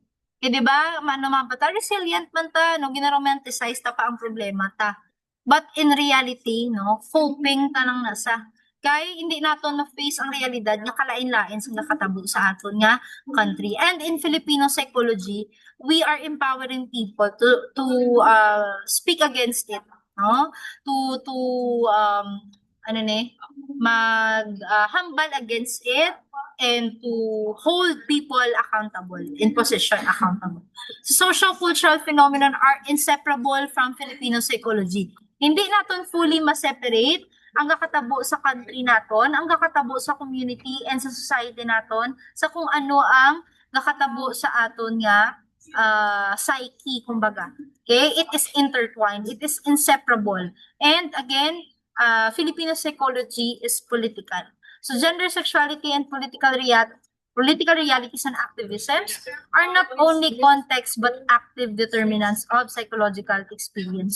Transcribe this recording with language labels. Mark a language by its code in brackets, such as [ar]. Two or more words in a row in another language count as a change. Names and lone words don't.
[hil] Eh, di ba, naman pa ta, resilient man ta, no, ginaromanticize ta pa ang problema ta. [en] But in reality, [hil] no, coping ta lang nasa. Kay hindi nato na-face ang realidad nga kalain-lain sa nakatabo sa aton nga country. [en] And in Filipino psychology, we are empowering people to speak against it, no? To [hil] ano ni, hambal [en] against it and to hold people accountable, in position accountable. So, social-cultural phenomenon are inseparable from Filipino psychology. [hil] Hindi naton fully ma-separate ang kakatabo sa country naton, ang kakatabo sa community and sa society naton, sa kung ano ang kakatabo sa aton nga psyche, kumbaga. Okay? It is intertwined. It is inseparable. And again, Filipino psychology is political. So gender, sexuality, and political realities and activisms are not only context but active determinants of psychological experience.